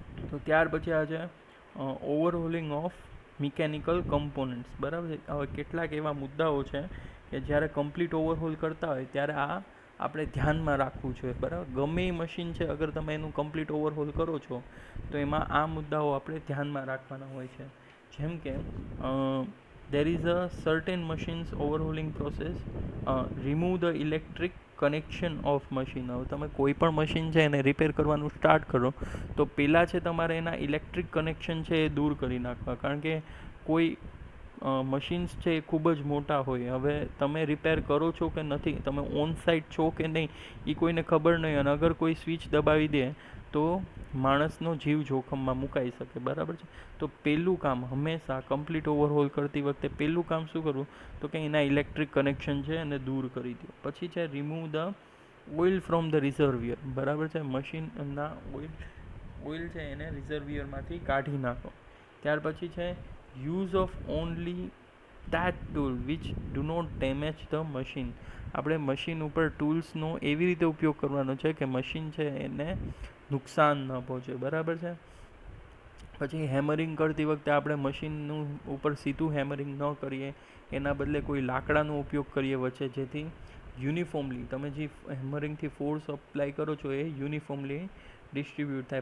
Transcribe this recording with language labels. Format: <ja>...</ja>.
<gu>તો ત્યાર પછી આ છે</gu> <en>overhauling of mechanical components,</en> <gu>બરાબર છે. હવે કેટલાક એવા મુદ્દાઓ છે કે જ્યારે કમ્પ્લીટ ઓવરહોલ કરતા હોય ત્યારે આ આપણે ધ્યાનમાં રાખવું જોઈએ, બરાબર. ગમે એ મશીન છે અગર તમે એનું કમ્પ્લીટ ઓવરહોલ કરો છો તો એમાં આ મુદ્દાઓ આપણે ધ્યાનમાં રાખવાના હોય છે. જેમ કે</gu> <en>there is a certain machines overhauling process, remove the electric connection of machine.</en> <gu>હવે તમે કોઈ પણ મશીન છે એને રિપેર કરવાનું સ્ટાર્ટ કરો તો પહેલાં છે તમારે એના ઇલેક્ટ્રિક કનેક્શન છે એ દૂર કરી નાખવા, કારણ કે કોઈ મશીન્સ છે એ ખૂબ જ મોટા હોય. હવે તમે રિપેર કરો છો કે નથી, તમે ઓન સાઇટ છો કે નહીં એ કોઈને ખબર નહીં, અને અગર કોઈ સ્વિચ દબાવી દે તો માણસનો જીવ જોખમમાં મુકાઈ શકે, બરાબર છે. તો પહેલું કામ હંમેશા કમ્પ્લીટ ઓવરહોલ કરતી વખતે પહેલું કામ શું કરવું તો કે એના ઇલેક્ટ્રિક કનેક્શન છે એને દૂર કરી દો. પછી છે</gu> <en>remove the oil from the reservoir,</en> <gu>બરાબર છે. મશીનના ઓઇલ છે એને રિઝર્વિયરમાંથી કાઢી નાખો. ત્યાર પછી છે</gu> <en>Use of only that tool which do not damage the machine.</en> <gu>આપણે મશીન ઉપર ટૂલ્સનો એવી રીતે ઉપયોગ કરવાનો છે કે મશીન છે એને નુકસાન ન પહોંચે, બરાબર છે. પછી હેમરિંગ કરતી વખતે આપણે મશીનનું ઉપર સીધું હેમરિંગ ન કરીએ, એના બદલે કોઈ લાકડાનો ઉપયોગ કરીએ વચ્ચે, જેથી યુનિફોર્મલી તમે જે હેમરિંગથી ફોર્સ અપ્લાય કરો છો એ યુનિફોર્મલી ડિસ્ટ્રીબ્યુટ થાય.</gu>